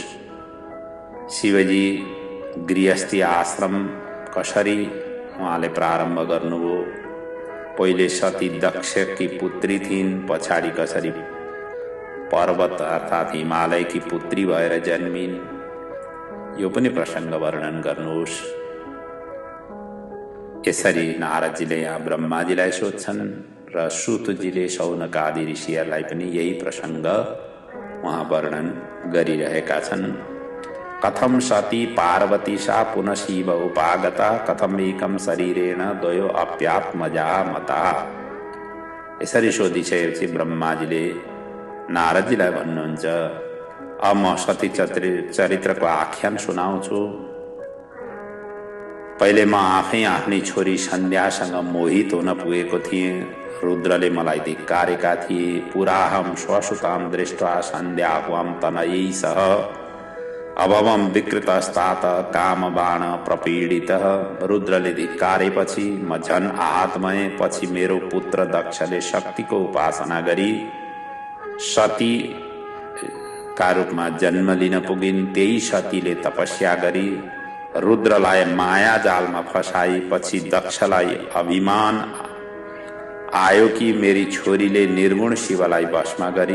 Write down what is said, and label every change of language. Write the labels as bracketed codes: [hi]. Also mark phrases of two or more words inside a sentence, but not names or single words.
[ne] शिवजी गृहस्थी आश्रम कसरी उहाँले प्रारम्भ गर्नुभयो, पहिले सती दक्षकी पुत्री थिइन्, पछाडि कसरी पर्वत अर्थात् हिमालयकी पुत्री भएर जन्मिन्, यो पनि प्रसङ्ग वर्णन गर्नुहोस्। यसरी नारदजीले यहाँ ब्रह्माजीलाई सोध्छन् र सूतजीले शौनक आदि ऋषिहरूलाई पनि यही प्रसङ्ग उहाँ वर्णन गरिरहेका छन्। [sa] कथम सती पार्वती सा पुनः शिव उपागता, कथम एकम शरीरेण द्वयो अप्यात्मजा मता। [ne] यसरी सोधिसकेपछि ब्रह्माजीले नारदजीलाई भन्नुहुन्छ, अब म सती चरित्रको आख्यान सुनाउँछु। पहिले म आफै आफ्नै छोरी सन्ध्यासँग मोहित हुन पुगेको थिएँ। रुद्रले मलाई धिक्कारेका थिए। [sa] पुराहम स्वसुताम दृष्ट्वा सन्ध्याहुम तनयै सह अभवम विकृतस्तात कामबाण प्रपीडितः। [ne] रुद्रले धिक्कारेपछि म झन आहत भएँ। पछि मेरो पुत्र दक्षले शक्तिको उपासना गरी सती का रूपमा जन्म लिन पुगिन्। त्यही सतीले तपस्या गरी रुद्रलाई माया जालमा फसाई। पछि दक्षलाई अभिमान आयो कि मेरी छोरीले निर्गुण शिवलाई भस्म गरी।